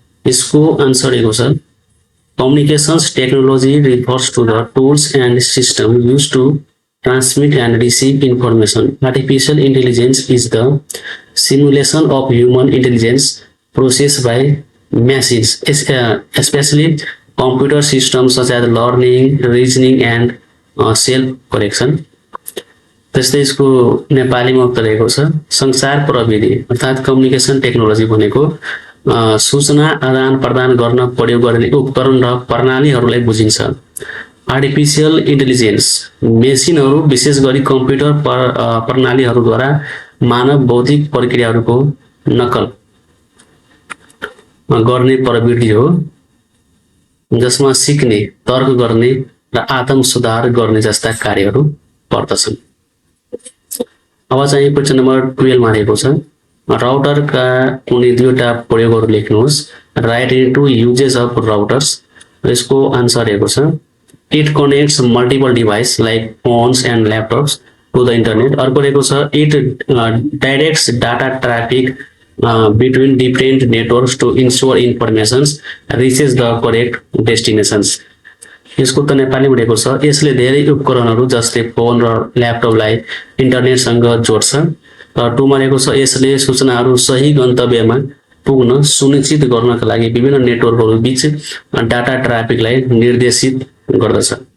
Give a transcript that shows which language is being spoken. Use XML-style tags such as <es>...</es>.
<ne>यसको आन्सर रहेको छ</ne> <en>Communications technology refers to the tools and system used to transmit and receive information. Artificial intelligence is the simulation of human intelligence processed by machines, especially computer systems such as learning, reasoning and self-correction.</en> <ne>त्यस्तै यसको नेपालीमा उत्तर रहेको छ संचार प्रविधि अर्थात् communication technology भनेको सूचना आदान प्रदान गर्न प्रयोग गर्ने उपकरण र प्रणालीहरूलाई बुझिन्छ। आर्टिफिशियल इन्टेलिजेन्स मेसिनहरू विशेष गरी कम्प्युटर प्रणालीहरूद्वारा मानव बौद्धिक प्रक्रियाहरूको नकल गर्ने प्रविधि हो जसमा सिक्ने तर्क गर्ने र आत्म सुधार गर्ने जस्ता कार्यहरू पर्दछन्। अब चाहिँ क्वेशन नम्बर 12 मा रहेको छ राउटरका कुनै दुईटा प्रयोगहरू लेख्नुहोस्।</ne> <en>Write into uses of routers.</en> <ne>यसको आन्सर रहेको छ</ne> <en>it connects multiple devices like phones and laptops to the internet.</en> <ne>अर्को रहेको छ</ne> <en>it directs data traffic between different networks to ensure informations reaches the correct destinations.</en> <ne>यसको त नेपाली भनेको छ यसले धेरै उपकरणहरू जस्तै फोन र ल्यापटपलाई इन्टरनेटसँग जोड्छ। र 2 भनेको छ यसले सूचनाहरू सही गन्तव्यमा पुग्न सुनिश्चित गर्नका लागि विभिन्न नेटवर्कहरू बीच डाटा ट्राफिकलाई निर्देशित गर्दछ।</ne>